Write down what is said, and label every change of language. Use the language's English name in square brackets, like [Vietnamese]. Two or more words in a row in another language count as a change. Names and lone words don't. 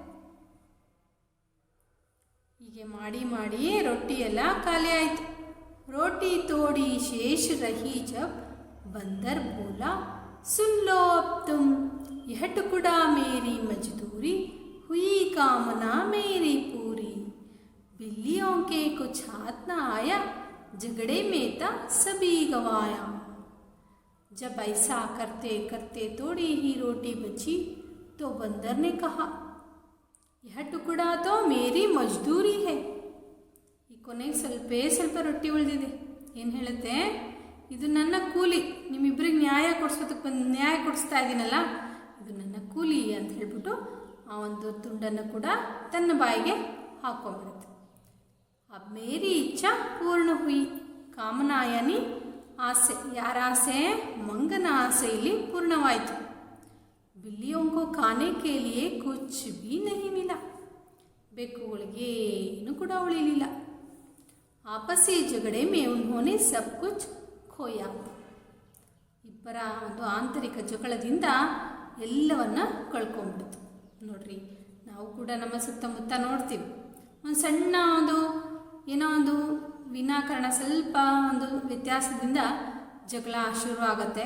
[Kannada] ಹೀಗೆ ಮಾಡಿ ಮಾಡಿ ರೊಟ್ಟಿ ಎಲ್ಲ ಖಾಲಿ ಆಯಿತು। [Hindi] रोटी थोड़ी शेष रही जब बंदर बोला सुन लो अब तुम, यह टुकड़ा मेरी मजदूरी हुई कामना मेरी पूरी, बिल्लियों के कुछ हाथ न आया, झगड़े में था सभी गवाया। जब ऐसा करते करते थोड़ी ही रोटी बची तो बंदर ने कहा यह टुकड़ा तो मेरी मजदूरी है। [Kannada] ಈ ಕೊನೆಗೆ ಸ್ವಲ್ಪ ರೊಟ್ಟಿ ಉಳಿದಿದೆ, ಏನು ಹೇಳುತ್ತೆ? ಇದು ನನ್ನ ಕೂಲಿ, ನಿಮ್ಮಿಬ್ಬರಿಗೆ ನ್ಯಾಯ ಕೊಡಿಸ್ತಾ ಇದ್ದೀನಲ್ಲ, ಇದು ನನ್ನ ಕೂಲಿ ಅಂತ ಹೇಳ್ಬಿಟ್ಟು ಆ ಒಂದು ತುಂಡನ್ನು ಕೂಡ ತನ್ನ ಬಾಯಿಗೆ ಹಾಕ್ಕೊಂಡ್ಬಿಡುತ್ತೆ. [Hindi] अब मेरी इच्छा पूर्ण हुई, [Kannada] ಕಾಮನ ಯಾನಿ ಆಸೆ. ಯಾರ ಆಸೆ? ಮಂಗನ ಆಸೆ ಇಲ್ಲಿ ಪೂರ್ಣವಾಯಿತು. [Hindi] बिल्लियों को खाने के लिए कुछ भी नहीं मिला, [Kannada] ಬೆಕ್ಕುಗಳಿಗೆ ಏನು ಕೂಡ ಉಳಿಲಿಲ್ಲ. [Hindi] आपसी झगड़े में उन्होंने सब कुछ खोया, [Kannada] ಇಬ್ಬರ ಒಂದು ಆಂತರಿಕ ಜಗಳದಿಂದ ಎಲ್ಲವನ್ನ ಕಳ್ಕೊಂಡ್ಬಿಡ್ತು. ನೋಡ್ರಿ, ನಾವು ಕೂಡ ನಮ್ಮ ಸುತ್ತಮುತ್ತ ನೋಡ್ತೀವಿ, ಒಂದು ಸಣ್ಣ ಏನೋ ಒಂದು ವಿನಾಕಾರಣ ಸ್ವಲ್ಪ ಒಂದು ವ್ಯತ್ಯಾಸದಿಂದ ಜಗಳ ಶುರು ಆಗುತ್ತೆ.